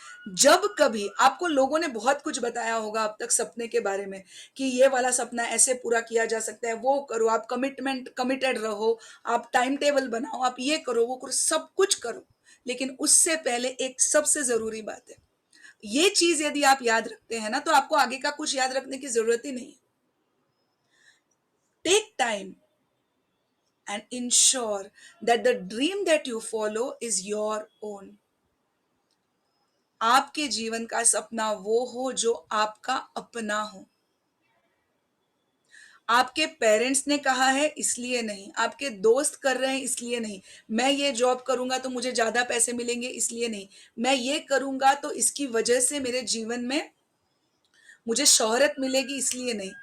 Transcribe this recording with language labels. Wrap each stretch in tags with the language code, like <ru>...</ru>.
<hi>जब कभी आपको लोगों ने बहुत कुछ बताया होगा अब तक सपने के बारे में, कि ये वाला सपना ऐसे पूरा किया जा सकता है, वो करो, आप कमिटेड रहो, आप टाइम टेबल बनाओ, आप ये करो वो करो, सब कुछ करो, लेकिन उससे पहले एक सबसे जरूरी बात है, ये चीज यदि आप याद रखते हैं ना, तो आपको आगे का कुछ याद रखने की जरूरत ही नहीं है।</hi> <en>Take time and ensure that the dream that you follow is your own.</en> <hi>आपके जीवन का सपना वो हो जो आपका अपना हो. आपके पेरेंट्स ने कहा है इसलिए नहीं, आपके दोस्त कर रहे हैं इसलिए नहीं, मैं ये जॉब करूंगा तो मुझे ज्यादा पैसे मिलेंगे इसलिए नहीं, मैं ये करूंगा तो इसकी वजह से मेरे जीवन में मुझे शोहरत मिलेगी इसलिए नहीं.</hi>